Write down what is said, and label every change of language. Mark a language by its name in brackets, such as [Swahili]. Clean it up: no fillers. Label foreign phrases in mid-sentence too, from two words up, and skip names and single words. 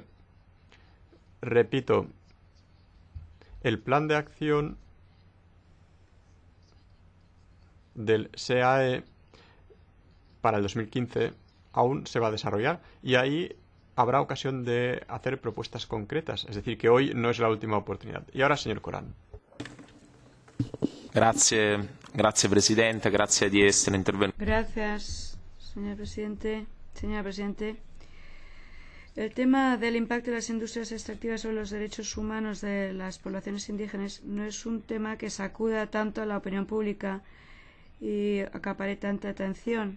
[Spanish] Repito, el plan de acción del SEAE para el 2015 aún se va a desarrollar y ahí habrá ocasión de hacer propuestas concretas. Es decir, que hoy no es la última oportunidad. Y ahora, señor Corán. [Italian] Grazie Presidente, grazie di essere intervenuto. [Spanish] Gracias, señor presidente. Señora Presidente, el tema del impacto de las industrias extractivas sobre los derechos humanos de las poblaciones indígenas no es un tema que sacuda tanto a la opinión pública y acapare tanta atención.